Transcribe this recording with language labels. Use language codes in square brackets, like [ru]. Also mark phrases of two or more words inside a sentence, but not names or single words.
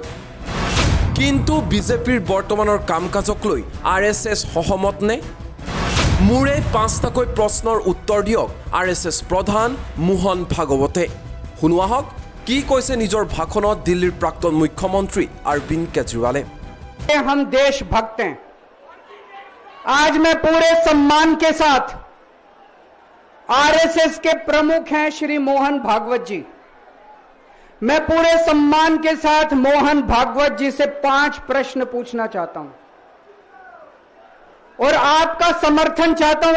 [as] কিন্তু বিজেপিৰ বৰ্তমানৰ কাম কাজক লৈ RSS সহমত নে? মোৰে 5টাকৈ প্ৰশ্নৰ উত্তৰ দিয়ক RSS প্ৰধান মোহন ভাগৱতে। শুনোৱা হওক কি কৈছে নিজৰ ভাষণত দিল্লীৰ প্ৰাক্তন মুখ্যমন্ত্ৰী অৰবিন্দ কেজৰিৱালে। [hi] हम देशभक्त हैं। आज मैं पूरे सम्मान के साथ RSS के प्रमुख हैं श्री मोहन भागवत जी, मैं पूरे सम्मान के साथ मोहन भागवत जी से 5 प्रश्न पूछना चाहता हूं और आपका समर्थन चाहता हूं।